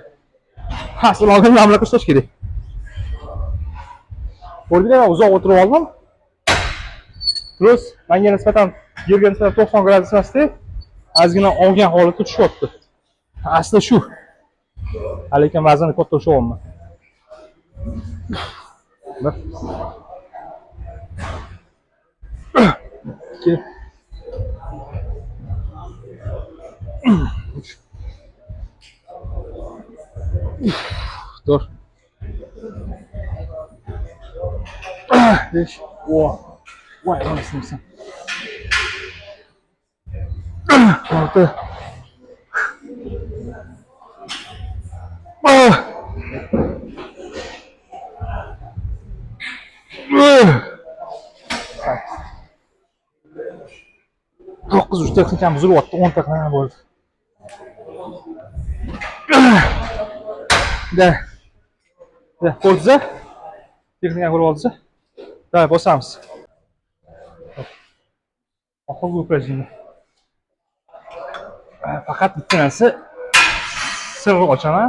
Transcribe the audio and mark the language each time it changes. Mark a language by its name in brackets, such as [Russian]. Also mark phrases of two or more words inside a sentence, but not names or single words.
[Uzbek] Asl oldindan bunaqa qilish kerak. Ko'rdingizmi, uzoq o'tirib oldim. Plus, menga nisbatan yerga nisbatan 90 gradus emasda, ozgina olgan holatda tushyapti. Asli shu. Lekin vazn katta ushlayapman. [Turkish] Bir. İki. Üç. Dur. Beş. Vay anasını sen. Altı. [Uzbek] Dokuz uç texnikam buzilyapti, 10 ta qilgan bo'ldi. Da. Ko'rdingizmi? Texnika ko'rib oldingiz. Davay, bosamiz. Oxirgi упражнение. Faqat bitta narsa sirni ochaman.